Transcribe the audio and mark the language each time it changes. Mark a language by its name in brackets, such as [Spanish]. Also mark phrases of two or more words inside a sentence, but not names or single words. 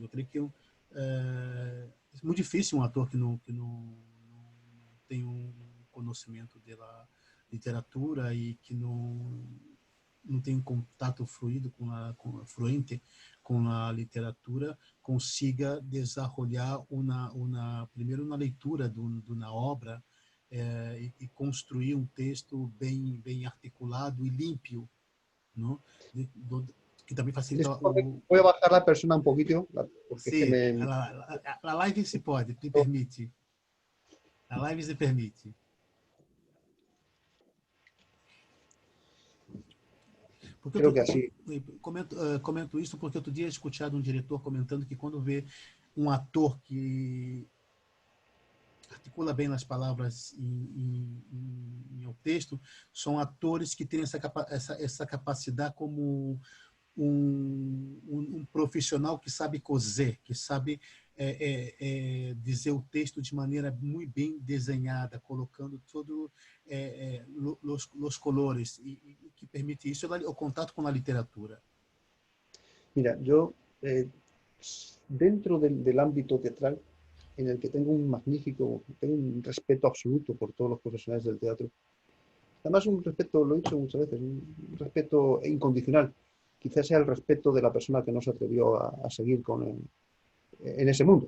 [Portuguese] Eu creio que é muito difícil um ator que não tem um conhecimento da literatura e que não tem um contato fluido fluente com a literatura, consiga desenvolver primeiro uma leitura de uma obra e construir um texto bem articulado e limpo, não? Que também facilita o... [Spanish] Voy a bajar la persona un poquito, porque es que [Portuguese] Sim, a live se pode, me permite. A live se permite. Porque [Spanish] creo que así. [Portuguese] comento isso porque outro dia eu escutado um diretor comentando que quando vê um ator que articula bem nas palavras em o texto, são atores que têm essa capacidade como um profissional que sabe coser, que sabe dizer o texto de maneira muito bem desenhada, colocando todos os colores, e que permite isso é o contato com a literatura. [Spanish] Mira, yo dentro del ámbito teatral, en el que tengo un respeto absoluto por todos los profesionales del teatro. Además, un respeto, lo he dicho muchas veces, un respeto incondicional. Quizás sea el respeto de la persona que no se atrevió a seguir en ese mundo.